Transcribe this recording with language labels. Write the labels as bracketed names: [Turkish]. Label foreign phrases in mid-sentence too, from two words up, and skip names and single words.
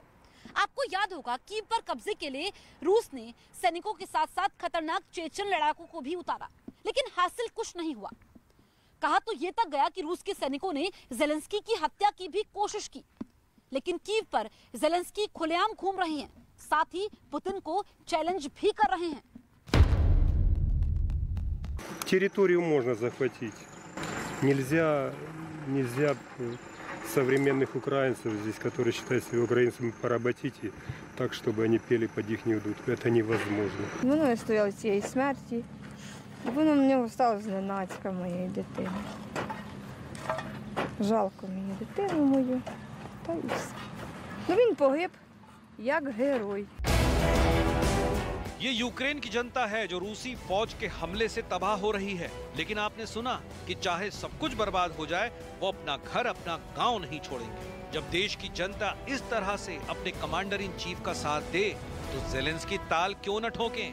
[Hindi] आपको याद होगा कीव पर कब्जे के लिए रूस ने सैनिकों के साथ साथ खतरनाक चेचन लड़ाकों को भी उतारा, लेकिन हासिल कुछ नहीं हुआ। कहा तो ये तक गया कि रूस के सैनिकों ने ज़ेलेंस्की की हत्या की भी कोशिश की, लेकिन कीव पर ज़ेलेंस्की खुलेआम घूम रहे हैं, साथ ही पुतिन को चैलेंज भी कर रहे हैं। [Russian] Территорию можно захватить. Нельзя современных украинцев здесь, которые считают себя украинцами, поработить и так, чтобы они пели под их дудку. Это невозможно. [Ukrainian] Воно стояло цієї смерті. Воно мені стало зненацька моєї дитини. Жалко мені дитину мою. Та й все. Ну він погиб як герой. [Hindi] ये यूक्रेन की जनता है जो रूसी फौज के हमले से तबाह हो रही है, लेकिन आपने सुना कि चाहे सब कुछ बर्बाद हो जाए वो अपना घर, अपना गांव नहीं छोड़ेंगे। जब देश की जनता इस तरह से अपने [English] commander in chief [Hindi] का साथ दे तो ज़ेलेंस्की ताल क्यों न ठोकें।